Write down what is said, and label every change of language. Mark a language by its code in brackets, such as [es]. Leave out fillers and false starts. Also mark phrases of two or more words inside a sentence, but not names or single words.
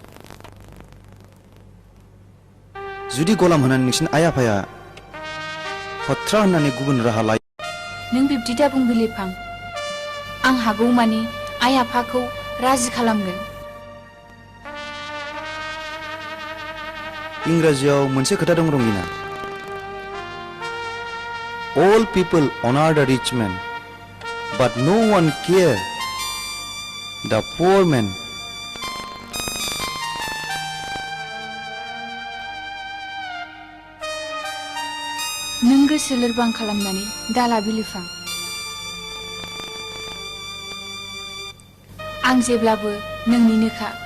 [brx] जुदि गलाम होनानै नोंसिनि आइ आफाया हथ्रा होननानै गुबुन राहा लायो नों बिब्दि दा बुं बिलिफां आं हागौ मानि आइ आफाखौ राजि खालामगोन इंराजियाव मोनसे खोथा दं रंगिना [en] All people honor the rich man, but no one care the poor man. [brx] नों गोसो लोरबां खालामनानै दाला बिलिफां आं जेब्लाबो नोंनिनोखा